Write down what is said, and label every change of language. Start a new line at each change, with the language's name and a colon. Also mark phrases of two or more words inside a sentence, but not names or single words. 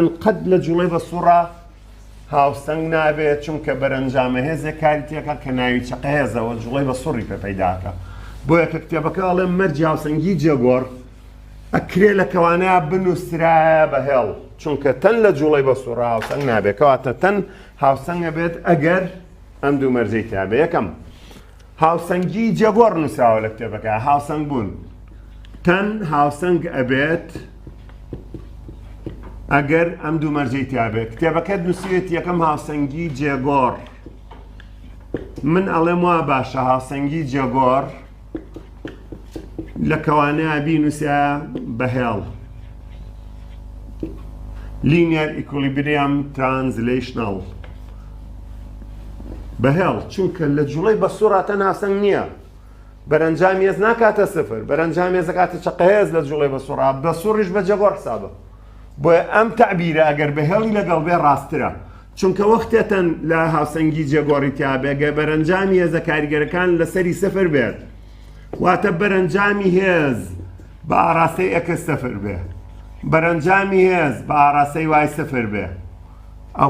Central Kurdish: قەت لە جوڵەی بە سوورە هاوسەنگ نابێت چونکە بەرەنجامە هێزێک کاری تێکە کە ناوی چەقە هێزەوە جوڵەی بە سووری پێ پەیداکە بۆیە کە کتێبەکە ئەڵێم مەرجی هاوسەنگی جێگۆڕ ئەکرێ لە کەوانەیە بنووسرایە بەهێڵ چونکە تەن لە جوڵەی بە سوورە هاوسەنگ نابێت کەواتە تەن هاوسەنگە بێت ئەگەر ئەم دوو مەرجەی تابێ یەکەم هاوسەنگی جێگۆڕ نووسراوە لە کتێبەکە هاوسەنگ بوون تەن هاوسەنگ ئەبێت ئەگەر ئەم دوو مەرجەی تابێت کتێبەکەت نووسێت یەکەم هاوسەنگی جێگۆڕ من ئەڵێم وا باشە هاوسەنگی جێگۆڕ لە کەوانەیە بینووسە بەهێڵ
English: linear equilibrium translational
Central Kurdish: بەهێڵ چونکە لە جوڵەی بە سووراتە هاوسەنگ نییە بەرەنجام هێز ناکاتە سفر بەرەنجام هێز دەکاتە چەقە هێز لە جوڵەی بە سوورا بە سووریش بە جێگۆڕ حسابە بۆیە ئەم تعبیرە ئەگەر بەهێڵی لەگەڵ بێ ڕاسترە چونکە وەختێتەن لە هاوسەنگی جێگۆڕی تیابێگە بەرەنجامی هێزە کاریگەرەکان لەسەری سفر بێت واتە بەرەنجامی هێز بە ئاراستەی ئەکس سفر بێ بەرەنجامی هێز بە ئاراستەی وای سفر بێ ئەو